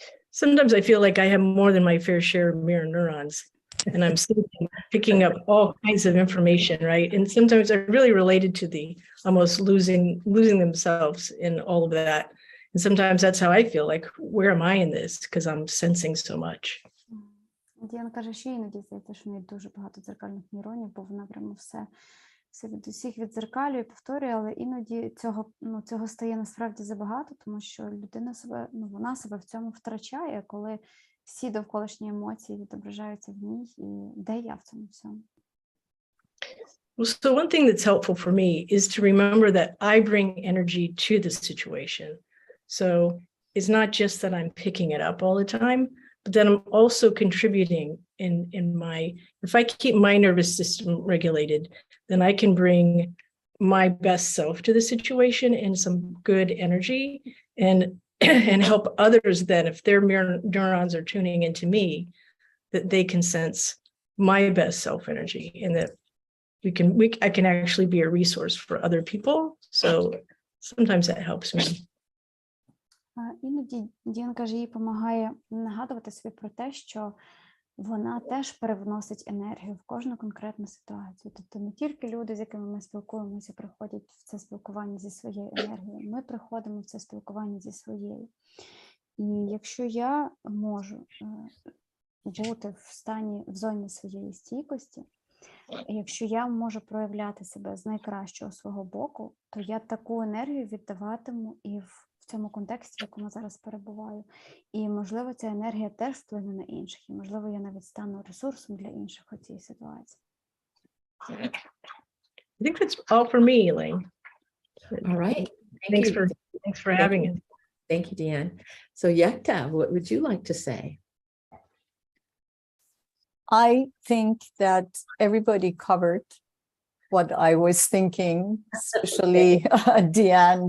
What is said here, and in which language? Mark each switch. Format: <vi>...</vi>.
<en>Sometimes I feel like I have more than my fair share of mirror neurons, and I'm picking up all kinds of information, right? And sometimes I really related to the almost losing themselves in all of that. And sometimes that's how I feel, like, where am I in this? Because I'm sensing so much.</en> <uk>Діана каже, що іноді здається, що в неї дуже багато дзеркальних нейронів, бо вона прямо все від усіх віддзеркалює, повторює, але іноді цього стає насправді забагато, тому що людина вона себе в цьому втрачає, коли всі довколишні емоції відображаються в ній, і де я в цьому всьому?</uk> <en>Well, so one thing that's helpful for me is to remember that I bring energy to the situation. So it's not just that I'm picking it up all the time, but that I'm also contributing in if I keep my nervous system regulated, then I can bring my best self to the situation and some good energy and help others then, if their mirror neurons are tuning into me, that they can sense my best self energy, and that I can actually be a resource for other people. So sometimes that helps me.</en> <uk>Іноді Діан каже, їй допомагає нагадувати собі про те, що вона теж перевносить енергію в кожну конкретну ситуацію. Тобто не тільки люди, з якими ми спілкуємося, приходять в це спілкування зі своєю енергією, ми приходимо в це спілкування зі своєю. І якщо я можу бути в зоні своєї стійкості, якщо я можу проявляти себе з найкращого свого боку, то я таку енергію віддаватиму і в цьому контексті, в якому зараз перебуваю. І, можливо, ця енергія теж вплине на інших. І, можливо, я навіть стану ресурсом для інших у цій ситуації.</uk> <en>I think that's all for me, Elaine. All right. Thanks for having us. Thank you, Deanne. So Yekta, what would you like to say? I think that everybody covered what I was thinking, especially Deanne.</en>